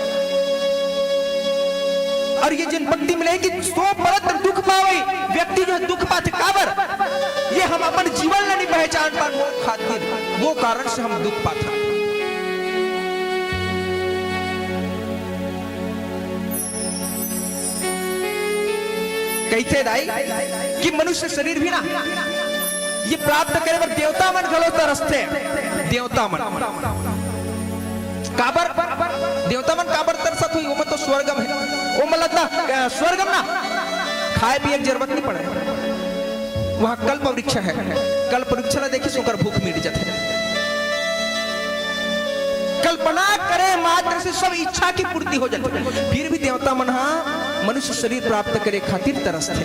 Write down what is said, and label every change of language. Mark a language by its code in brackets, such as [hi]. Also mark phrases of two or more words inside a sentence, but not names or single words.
[hne] और ये जिन भक्ति मिलेगी सो परत दुख पावे, व्यक्ति जो दुख पाते काबर, ये हम अपन जीवन नहीं पहचान पान, वो खातिर वो कारण से हम दुख पाते। कहते दाई कि मनुष्य शरीर भी ना ये प्राप्त करे पर देवता मन घलो तरसते, देवता मन काबर, देवता मन काबर तरसत हुई, वो तो स्वर्गम है, वो मतलब स्वर्गम ना खाए पिए की जरूरत नहीं पड़े, वहां कल्प वृक्ष है, कल्प वृक्ष ला देखी सोकर भूख मिट जाते। कल्पना करे मात्र से सब इच्छा की पूर्ति हो जाती, फिर भी देवता मन मनुष्य शरीर प्राप्त करे खातिर तरसते।